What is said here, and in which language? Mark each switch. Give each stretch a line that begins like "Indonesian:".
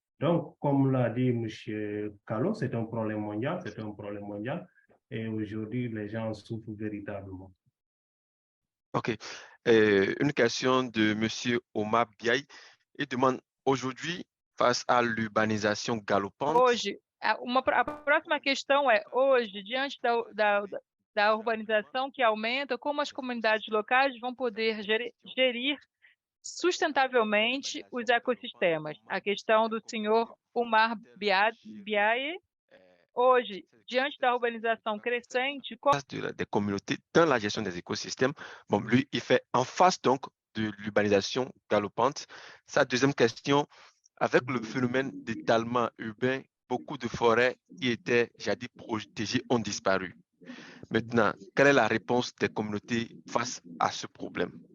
French: Donc, comme l'a dit M. Callot, c'est un problème mondial, et aujourd'hui, les gens souffrent véritablement. OK. Une question de M. Omar Biaye. Il demande, aujourd'hui, face à l'urbanisation galopante...
Portuguese: Hoje, a próxima questão é, hoje, diante da urbanização que aumenta, como as comunidades locais vão poder gerir sustentavelmente os ecossistemas? A questão do senhor Omar Biaye, hoje, diante da urbanização crescente...
French: Des communautés dans la gestion des écosystèmes. Bon, lui, il fait en face donc de l'urbanisation galopante. Sa deuxième question, avec le phénomène d'étalement urbain, beaucoup de forêts qui étaient jadis protégées ont disparu. Maintenant, quelle est la réponse des communautés face à ce problème?